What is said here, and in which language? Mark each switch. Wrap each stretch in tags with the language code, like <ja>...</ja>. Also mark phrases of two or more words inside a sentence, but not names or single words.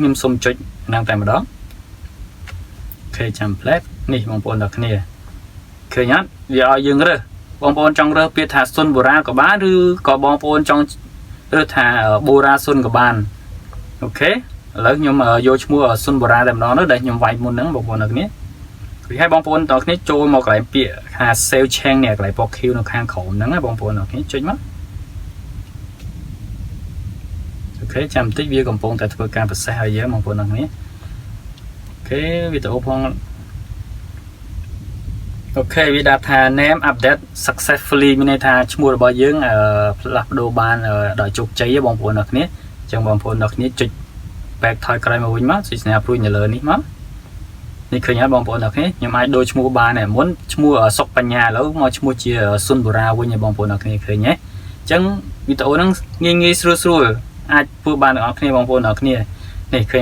<km>ខ្ញុំសូមចុចហ្នឹងតែម្ដងអូខេចាំ plate នេះបងប្អូនអ្នកគ្នាឃើញអត់វាឲ្យយើងរើសបងប្អូនចង់រើសពាក្យថាសុនបូរ៉ាក៏បានឬក៏បងប្អូនចង់រើសថាបូរ៉ាសុនក៏បានអូខេឥឡូវខ្ញុំយកឈ្មោះសុនបូរ៉ាតែម្ដងនោះដែលខ្ញុំវាយមុនហ្នឹងបងប្អូនអ្នកគ្នាគឺឲ្យបងប្អូនទាំងគ្នាចូលមកកន្លែងពាក្យថា</km> <en>save change</en> <km>នេះកន្លែងពណ៌ខៀវនៅខាងក្រោមហ្នឹងណាបងប្អូនអ្នកគ្នាចុចមក អូខេចាំបន្តិចវាកំពុងតែធ្វើការ process ឲ្យយើងបងប្អូនអ្នកគ្នាអូខេវីដេអូផងអូខេវាដាក់ថា</km> <en>name update successfully</en> <km>មានន័យថាឈ្មោះរបស់យើងផ្លាស់ប្ដូរបានដោយជោគជ័យបងប្អូនអ្នកគ្នាអញ្ចឹងបងប្អូនអ្នកគ្នាចុច back ថយក្រោយមកវិញមកចុច snap ព្រួយនៅលើនេះមក នេះឃើញហើយបងប្អូនអ្នកគ្នាខ្ញុំអាចដូរឈ្មោះបានដែរមុនឈ្មោះសុកបញ្ញាឥឡូវមកឈ្មោះជាសុនបូរ៉ាវិញបងប្អូនអ្នកគ្នាឃើញទេអញ្ចឹងវីដេអូហ្នឹងងាយស្រួលអាចធ្វើបានទាំងអស់គ្នាបងប្អូនអ្នកគ្នានេះឃើញ</km>